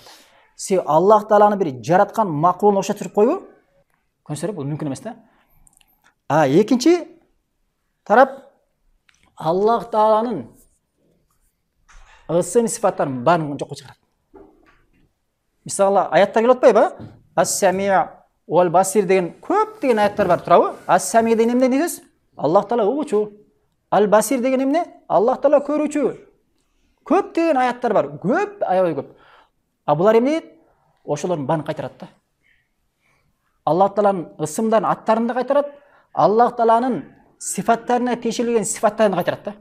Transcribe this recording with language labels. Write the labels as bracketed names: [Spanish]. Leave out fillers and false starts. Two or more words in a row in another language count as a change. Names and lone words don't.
[Kyrgyz] Сен Аллах Тааланы бир жараткан макулун окшоштуруп койбу? Көрсөңөр, бул мүмкүн эмес да. Экинчи тарап Аллах Тааланын ысым сифаттарын баарын жокко чыгарат. Мисалы, аяттар келип атпайбы? [Arabic] السميع والبصير [Kyrgyz] деген көптөгөн аяттар бар, турабы? Ас-Сами деген эмне дейсиз? Аллах Таала угуучу. Ал-Басир деген эмне? Аллах Таала көрүүчү. Көптөгөн аяттар бар, көп, аябай көп. Булар эмне дейт? Ошолордун баарын кайтарат да. Аллах Тааланын ысымдарын, аттарын да кайтарат, Аллах Тааланын сифаттарына тиешелген сифаттарын кайтарат да.